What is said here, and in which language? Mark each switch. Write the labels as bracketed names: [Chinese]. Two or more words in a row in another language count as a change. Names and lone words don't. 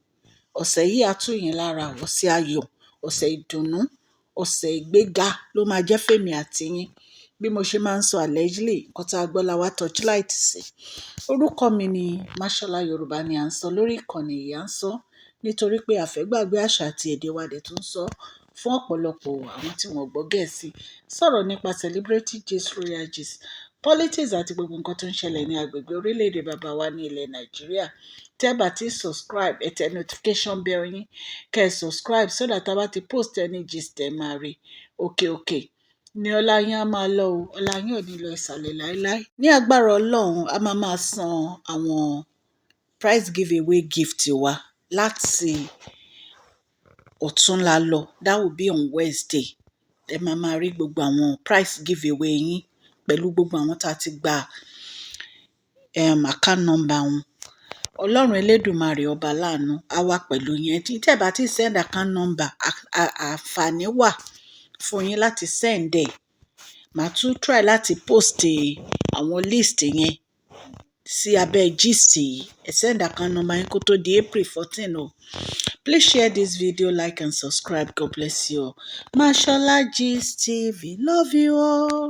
[Yoruba] Ọ̀sẹ̀ yìí á tù yín lára, ọ̀sẹ̀ ayọ̀, ọ̀sẹ̀ ìdùnnú, ọ̀sẹ̀ ìgbéga ló máa jẹ́ fèmí àti yín. Bí mo ṣe máa ń sọ allegedly, nǹkan tá a gbọ́ la wá torchlight sí. Orúkọ mi ni Mashola Yorùbá ni à ń sọ lórí ìkànnì yìí, à ń sọ nítorí pé a fẹ́ gbàgbé àṣà àti èdè wa dẹ̀ tún sọ fún ọ̀pọ̀lọpọ̀ àwọn tí wọ́n gbọ́ Gẹ̀ẹ́sì. Sọ̀rọ̀ nípa [English] celebrity gist, royal gist, politics [Yoruba] àti gbogbo nǹkan tó ń ṣẹlẹ̀ ní agbègbè orílẹ̀-èdè bàbá wa ní ilẹ̀ Nàìjíríà. Tẹ́ bá ti subscribe, ẹ tẹ [English] notification bell [Yoruba] yín, kẹ́ ẹ [English] subscribe so that [Yoruba] tá bá ti [English] post any gist [Yoruba] ẹ máa rí. Òkè ni ọlá yín á máa lọ o, ọlá yín ò ní lọ ìsàlẹ̀ láéláé. Ní agbára Ọlọ́run, a máa san àwọn [English] prize giveaway gift [Yoruba] wa láti ọ̀túnla lọ, [English] that will be on Wednesday. [Yoruba] Ẹ máa rí gbogbo àwọn [English] prize giveaway [Yoruba] yín pẹ̀lú gbogbo àwọn tá a ti gba [English] account number [Yoruba] wọn. Ọlọ́run Elédùmarè ọba láàánú á wà pẹ̀lú yín. Tí tẹ́ bá ti [English] send account number, [Yoruba] àǹfààní wà fún yín láti send ẹ̀. Màá tún try láti post àwọn list yẹn sí abẹ́ gist yìí. Ẹ [English] send account number [Yoruba] yín kó tó di April 14 o. [English] Please share this video, like and subscribe. God bless you all. Mashola Gist TV. Love you all.